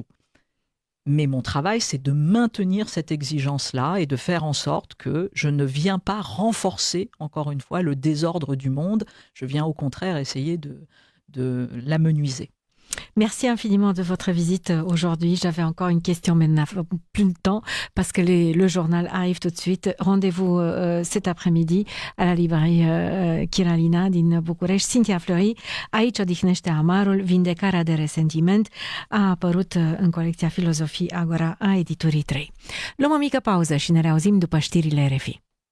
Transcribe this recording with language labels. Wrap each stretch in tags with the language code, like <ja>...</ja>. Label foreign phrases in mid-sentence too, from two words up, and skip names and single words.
<fr>Mais mon travail, c'est de maintenir cette exigence-là et de faire en sorte que je ne viens pas renforcer, encore une fois, le désordre du monde. Je viens au contraire essayer de l'amenuiser. Merci infiniment de votre visite aujourd'hui. J'avais encore une question, mais n'a plus le temps parce que le journal arrive tout de suite. Rendez-vous cet après-midi à la</fr> <ro>librărie Chiralina din București. Cynthia Fleury, Aici odihnește amarul, vindecarea de resentiment, a apărut în colecția Filozofii Agora a editurii 3. Luăm o mică pauză și ne reauzim după știrile RFI.</ro>